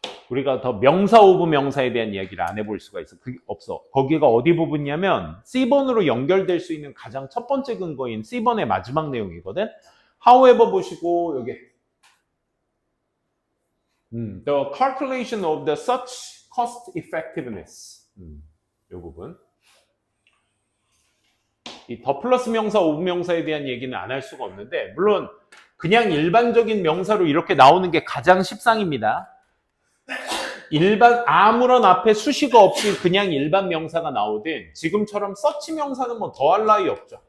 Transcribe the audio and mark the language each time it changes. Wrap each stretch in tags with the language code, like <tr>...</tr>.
<ko>우리가 더 명사 오브 명사에 대한 이야기를 안 해볼 수가 있어. 그게 없어. 거기가 어디 부분이냐면 C번으로 연결될 수 있는 가장 첫 번째 근거인 C번의 마지막 내용이거든.</ko> <en>However</en> <ko>보시고 여기</ko> <en>The calculation of the such cost effectiveness</en> <ko>이 부분. 이 더 플러스 명사, 오브 명사에 대한 얘기는 안 할 수가 없는데, 물론 그냥 일반적인 명사로 이렇게 나오는 게 가장 십상입니다. 아무런 앞에 수식어 없이 그냥 일반 명사가 나오든, 지금처럼 서치 명사는 뭐 더할 나위 없죠.</ko>